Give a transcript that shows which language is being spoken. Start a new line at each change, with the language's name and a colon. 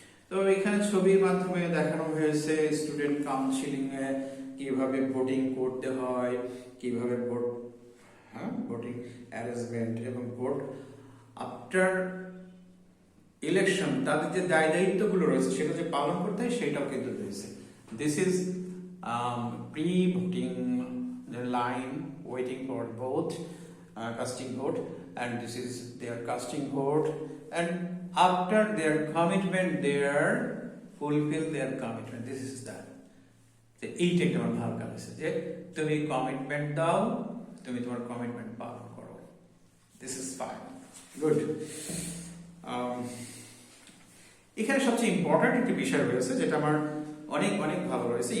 Bangla: তো এখানে ছবির মাধ্যমে দেখানো হয়েছে স্টুডেন্ট কাউন্সিলিং এ কিভাবে ভোটিং করতে হয়, কিভাবে ভোটিং অ্যারেঞ্জমেন্ট এবং ভোট আফটার ইলেকশন তাদের যে দায়িত্বগুলো রয়েছে সেটা যে পালন করতে হয় সেটাও কিন্তু রয়েছে।
English: This is pre voting line waiting for vote, casting vote, and this is their casting vote, and after their commitment their fulfill their commitment. This is that.
Bangla: এইটা একটা আমার ভালো লাগছে যে তুমি কমিটমেন্ট দাও, তুমি তোমার কমিটমেন্ট পালন করো।
English: This is fine, good.
Bangla: আম, এখানে সবচেয়ে ইম্পর্টেন্ট একটি বিষয় রয়েছে যেটা আমার অনেক অনেক ভালো রয়েছে।